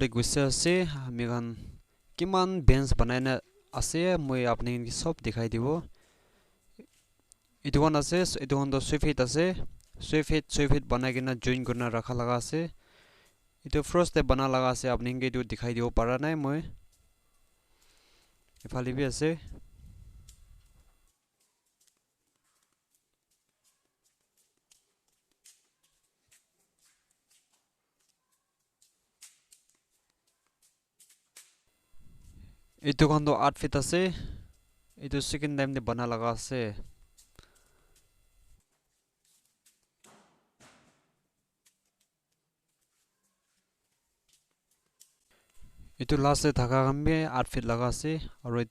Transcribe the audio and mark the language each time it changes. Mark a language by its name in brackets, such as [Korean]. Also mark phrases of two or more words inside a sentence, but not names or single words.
[Naga Pidgin] te gusse ase ami khan kiman bench banai na ase moi apni ki sob dikhai dibo etu khan ase etu khan to 6 feet ase 6 feet banai kena join kurna rakha laga ase etu first te bana laga ase apni ke etu dikhai dibo para nai moi ifale bi ase etu khan to 8 feet ase etu [English] second time [Naga Pidgin] te bana laga ase etu last te thaka khan bi 8 feet laga ase aro etu